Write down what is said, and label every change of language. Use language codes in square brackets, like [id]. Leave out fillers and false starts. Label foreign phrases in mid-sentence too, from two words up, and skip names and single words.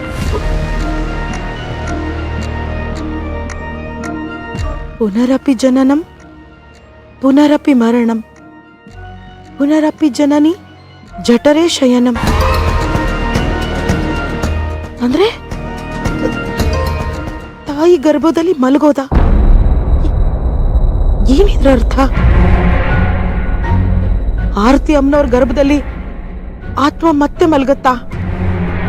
[sa] पुनरपि जननम, पुनरपि मरणम, पुनरपि जननी जठरे शयनम. [kn] ಅಂದ್ರೆ ತಾಯಿ ಗರ್ಭದಲ್ಲಿ ಮಲಗೋದ? ಏನಿದ್ರ ಅರ್ಥ? ಆರತಿ ಅಮ್ಮನವ್ರ ಗರ್ಭದಲ್ಲಿ ಆತ್ಮ ಮತ್ತೆ ಮಲಗುತ್ತಾ?